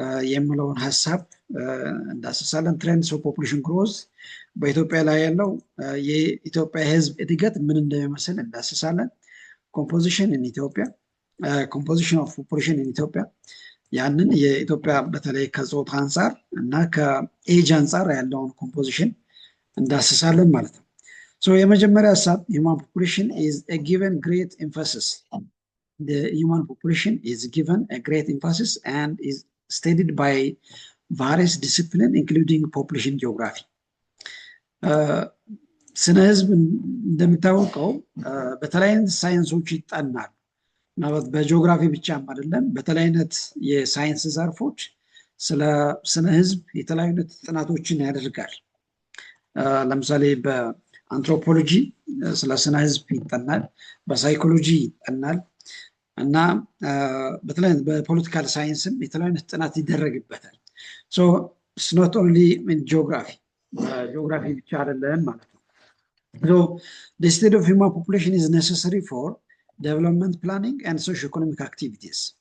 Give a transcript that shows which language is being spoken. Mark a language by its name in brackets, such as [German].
[Amharic] የሚለውን ሀሳብ እንዳስሳለን። ትሬንድስ ኦፍ ፖፑሌሽን ግሮዝ በኢትዮጵያ ላይ ያለው የኢትዮጵያ ህዝብ እድገት ምን እንደሚመስል እንዳስሳለን። ኮምፖዚሽን ኢን ኢትዮጵያ፣ ኮምፖዚሽን ኦፍ ፖፑሌሽን ኢን ኢትዮጵያ፣ ያንን የኢትዮጵያ በተለይ ከጾታ አንጻር እና ከኤጅ አንጻር ያለውን ኮምፖዚሽን እንዳስሳለን ማለት ነው። የመጀመሪያ ሀሳብ [English] human population is a given great emphasis. The human population is given a great emphasis and is studied by various disciplines including population geography. [Amharic] ስነ ህዝብ እንደሚታወቀው በተለያዩ ሳይንሶች ይጠናል። ማለት በጂኦግራፊ ብቻም አይደለም፣ በተለያዩ የሳይንስ ዘርፎች ስለ ስነ ህዝብ የተለያዩ ጥናቶችን ያደርጋል። ለምሳሌ በአንትሮፖሎጂ ስለ ስነ ህዝብ ይጠናል፣ በሳይኮሎጂ ይጠናል እና በተለያዩ በፖለቲካል ሳይንስም የተለያዩ ጥናት ይደረግበታል። [English] it's not only in geography [Amharic] ብቻ አይደለም ማለት ነው። [English] The study of human population is necessary for development planning and socio-economic activities.